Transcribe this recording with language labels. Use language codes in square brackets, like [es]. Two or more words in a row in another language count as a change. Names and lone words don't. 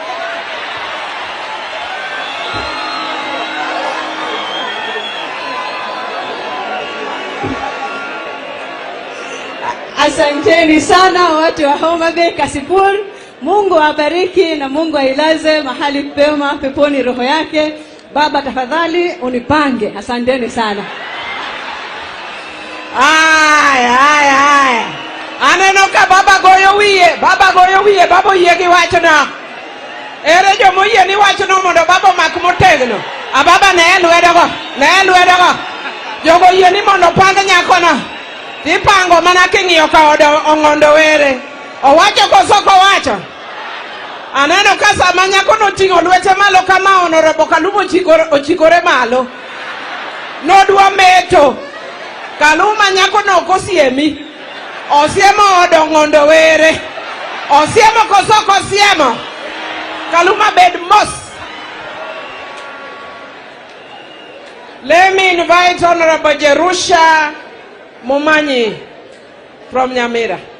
[sw] Asanteni sana watu wa Homa Bay, Kasipul. Mungu awabariki na Mungu ailaze mahali pema peponi roho yake. Baba, tafadhali unipange. Asanteni sana. Ay. [luo] Aneno ka baba goyo wiye, baba yegi wachona. Ere jomo yie ni wachona mondo baba mak motegno. A baba ne lwedogo. Jogo yie ni mondo pang nyakona. Tipango mana king'iyo ka Ong'ondo Were. Owacho koso kowacho. Aneno ka sama nyako noting'o lwete malo kama Honorable Kaluma ochikore malo. Nodwa meto. Kaluma nyako no kosiemi. Osiemo od Ong'ondo Were. Osiemo koso kosiemo. Kaluma bed mos. [en] Let me invite Honorable Jerusha Momanyi from Nyamira.